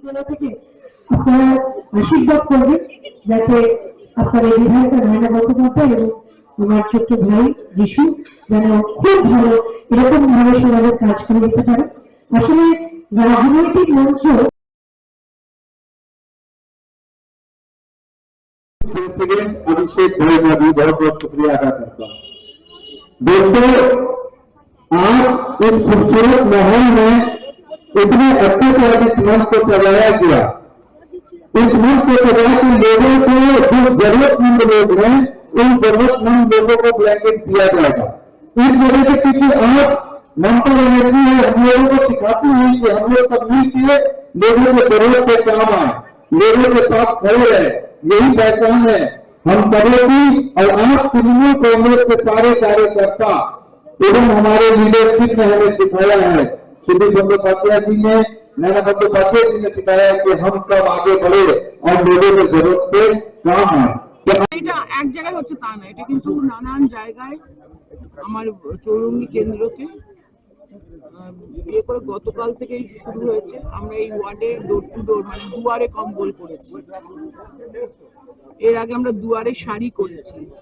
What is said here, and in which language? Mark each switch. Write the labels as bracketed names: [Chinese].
[Bangla] থেকে আপনারা আশীর্বাদ করবেন যাতে আপনার এই বিধায়িকা নয়না বন্দ্যোপাধ্যায় এবং আমার ছোট্ট ভাই যিশু যেন খুব ভালো এরকম ভাবে সমাজের কাজ করে যেতে পারে। আসলে রাজনৈতিক মঞ্চ [Hindi] अभिषेक भोजन भी बहुत बहुत शुक्रिया अदा करता हूँ। दोस्तों, आज इस खूबसूरत माहौल में इतने अच्छे तरह इस मंच को सजाया गया। इस मंच को सजा के लोगों को जो जरूरतमंद लोग हैं उन जरूरतमंद लोगों को ब्लैंकेट दिया जाएगा। इस वजह से क्योंकि आज ममता बनर्जी है हम लोगों को सिखाती हुई कि हम लोग सब मिलकर लोगों के जरूरत पे काम आए, लोगों के साथ खड़े रहे, यही पहचान है हम सबों की। और आज तृणमूल कांग्रेस के सारे कार्यकर्ता एवं हमारे लीडरशिप ने हमें सिखाया है, श्री बंदोपाध्याय जी ने, नैना बंदोपाध्याय जी ने सिखाया है कि हम सब आगे बढ़े और लोगों की जरूरत पे काम आए। [Bangla] এটা এক জায়গায় হচ্ছে তা না, এটা কিন্তু নানান জায়গায় আমার চৌরঙ্গী কেন্দ্রকে বিয়ে করে গতকাল থেকেই শুরু হয়েছে। আমরা এই ওয়ার্ডে ডোর টু ডোর মানে দুয়ারে কম্বল করেছি, এর আগে আমরা দুয়ারে শাড়ি করেছি।